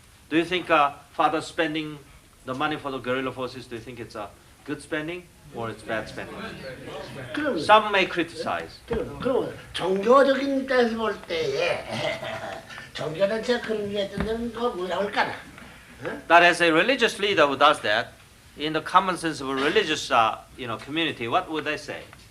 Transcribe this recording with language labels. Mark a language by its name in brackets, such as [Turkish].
[English] Do you think father spending the money for the guerrilla forces, do you think it's a good spending or it's bad spending? Some may criticize. [Korean] 그럼 종교적인 데서 볼 때에 종교단체 그런 게 있던데 그거 뭐라고 할까나? [English] That as a religious leader who does that, in the common sense of a religious community, what would they say?